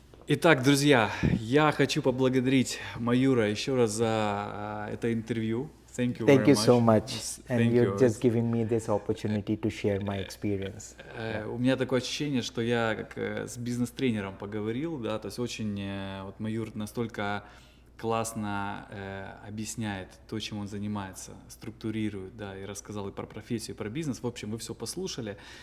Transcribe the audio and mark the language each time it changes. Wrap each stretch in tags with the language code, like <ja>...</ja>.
<ru>Итак, друзья, я хочу поблагодарить Маюра еще раз за это интервью.</ru> <en>Thank you very much. Thank you so much. And you're just giving me this opportunity to share my experience.</en> <ru>У меня такое ощущение, что я как с бизнес-тренером поговорил, да, то есть очень вот Маюр настолько классно объясняет то, чем он занимается, структурирует, да, и рассказал и про профессию, и про бизнес. В общем, вы все послушали.</ru>